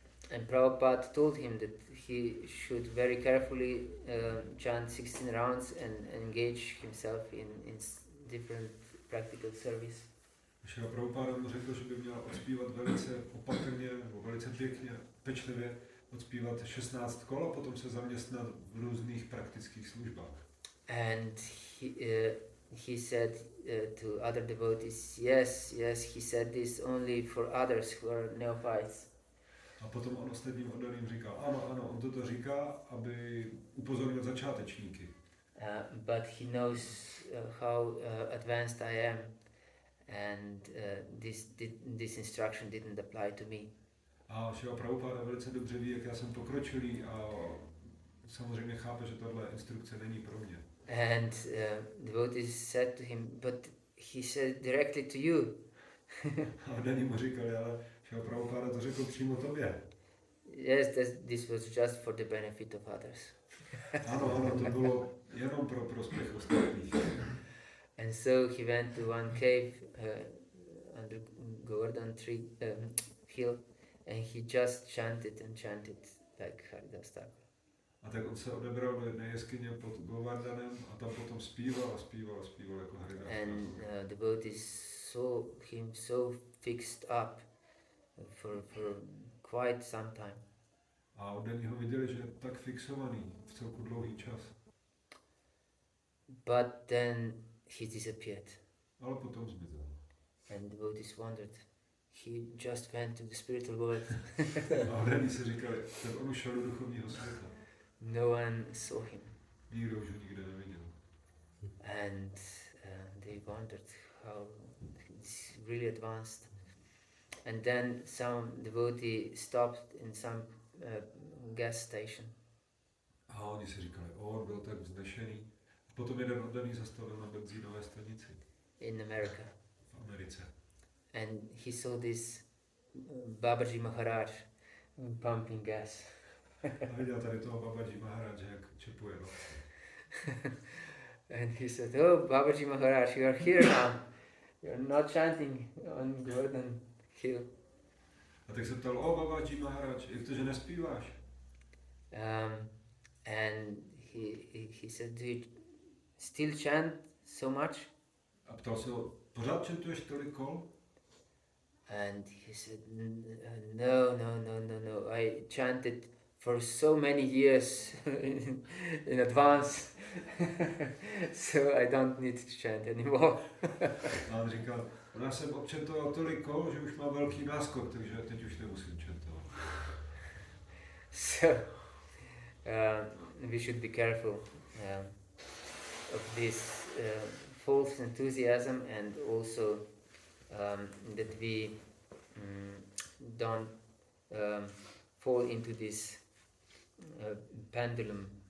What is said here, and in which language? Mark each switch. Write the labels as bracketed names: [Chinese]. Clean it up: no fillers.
[English] And Prabhupada told him that he should very carefully chant 16 rounds and engage himself in different practical service. [Czech] Šra Prabhupáda mu řekl, že by měl odspívat velice opatrně nebo velice pěkně, pečlivě odspívat 16 kol a potom se zaměstnat v různých praktických službách. [English] And he said to other devotees, yes, he said this only for others who are neophytes. [Czech] A potom on ostatním oddaným říkal, ano, on toto říká, aby upozornil začátečníky. [English] But he knows how advanced I am, and this instruction didn't apply to me. [Czech] A Šrila Prabhupáda velice dobře ví, jak já jsem pokročilý a samozřejmě chápe, že tahle instrukce není pro mě. [English] And devotees said to him, but he said directly to you. [Czech] A oddaní mu říkali, ale Šrila Prabhupáda to řekl přímo tobě. [English] Yes, this was just for the benefit of others. [Czech] Ano, to bylo jenom pro prospěch ostatních. [English] And so he went to one cave under Govardhan tree hill, and he just chanted like Haridas Thakur. [Czech] A tak on se odebral do jedné jeskyně pod Govardhanem a tam potom zpíval jako Haridas Thakur. [English] And devotees saw him so fixed up for quite some time. [Czech] A oddaní ho viděli, že je tak fixovaný v celku dlouhý čas. [English] But then he disappeared. [Czech] Ale potom zmizel. [English] And devotees wondered, he just went to the spiritual world. [Czech] A oni si říkali, tak on šel do duchovního světa. [English] No one saw him. [Czech] Nikdo už ho nikde neviděl. [English] And they wondered how it's really advanced. And then some devotee stopped in some gas station. [Czech] A oni si říkali, on byl tak vznešený. A potom jeden oddaný zastavil na benzínové stanici. [English] In America. [Czech] V Americe. [English] And he saw this Babaji Maharaj pumping gas. [Czech] A viděl tady toho Babaji Maharaj, jak čepuje. [English] No. And he said, oh Babaji Maharaj, you are here now. You are not chanting on Golden Hill. [Czech] A tak se ptal, Babaji Maharaj, jak to, že nespíváš? [English] And he said, do you still chant so much? [Czech] A ptal se ho, pořád čentuješ tolik kol? [English] And he said, no, I chanted for so many years in advance, so I don't need to chant anymore. [Czech] A on říkal, já jsem odčentoval tolik kol, že už mám velký náskok, takže teď už nemusím čentovat. [English] So, we should be careful of this false enthusiasm, and also that we don't fall into this pendulum.